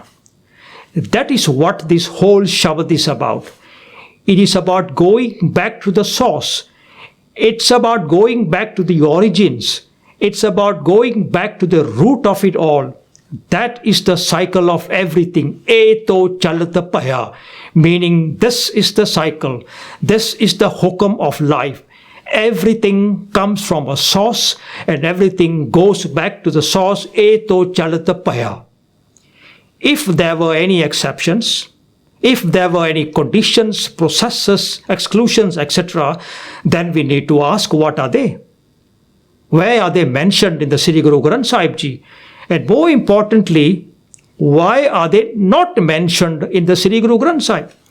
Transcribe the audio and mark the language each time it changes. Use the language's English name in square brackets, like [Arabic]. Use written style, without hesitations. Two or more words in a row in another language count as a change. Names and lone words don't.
[English] That is what this whole Shabbat is about. It is about going back to the source. It's about going back to the origins. It's about going back to the root of it all. That is the cycle of everything. [Punjabi] Eto chalata paya, [English] meaning this is the cycle. This is the hukum of life. Everything comes from a source and everything goes back to the source. [Punjabi] Eto chalata paya. [English] If there were any exceptions, if there were any conditions, processes, exclusions, etc., then we need to ask, what are they? Where are they mentioned in the Sri Guru Granth Sahib Ji? And more importantly, why are they not mentioned in the Sri Guru Granth Sahib?